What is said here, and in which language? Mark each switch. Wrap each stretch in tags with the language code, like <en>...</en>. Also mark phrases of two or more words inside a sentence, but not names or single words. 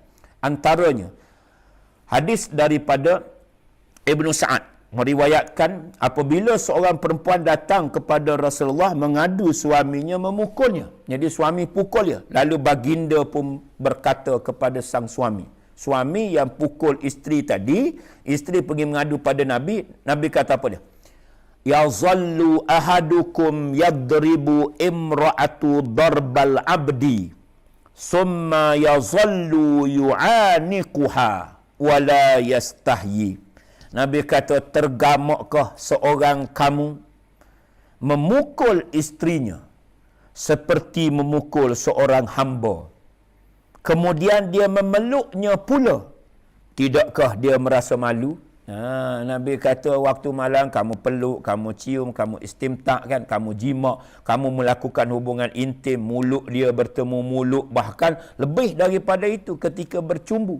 <ms>Antaranya, hadis daripada Ibnu Sa'ad meriwayatkan, apabila seorang perempuan datang kepada Rasulullah mengadu suaminya memukulnya. Jadi suami pukul dia. Lalu baginda pun berkata kepada sang suami yang pukul isteri tadi, isteri pergi mengadu pada Nabi. Nabi kata apa dia?</ms> <ar>يظل أحدكم يضرب امرأته ضرب العبد ثم يظل يعانقها ولا يستحيي.</ar> <ms>Nabi kata, tergamakkah seorang kamu memukul istrinya seperti memukul seorang hamba, kemudian dia memeluknya pula, tidakkah dia merasa malu? Nabi kata, waktu malam kamu peluk, kamu cium, kamu istimta' kan, kamu jima', kamu melakukan hubungan intim, mulut dia bertemu mulut, bahkan lebih daripada itu ketika bercumbu.</ms>